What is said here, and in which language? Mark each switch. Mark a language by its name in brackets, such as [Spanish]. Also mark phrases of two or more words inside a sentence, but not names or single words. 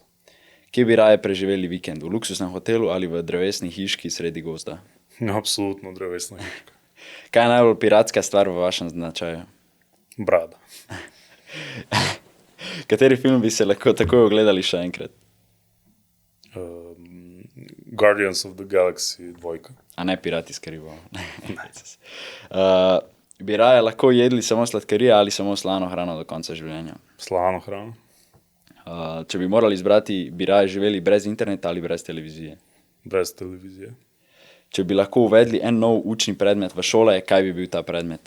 [Slovenian] Kje bi raje preživeli vikend? V luksuznem hotelu ali v drevesni hiški sredi gozda? Absolutno drevesna hiška. Kaj je najbolj piratska stvar v vašem značaju? Brada. Kateri film bi se lahko takoj ogledali še enkrat? [English] Guardians of the Galaxy 2. [Slovenian] A ne Pirati iz Karibov. Bi raje lahko jedli samo sladkarije ali samo slano hrano do konca življenja? Slano hrano. Če bi morali izbrati, bi raje živeli brez interneta ali brez televizije? Brez televizije. Če bi lahko uvedli en nov učni predmet v šole, kaj bi bil ta predmet?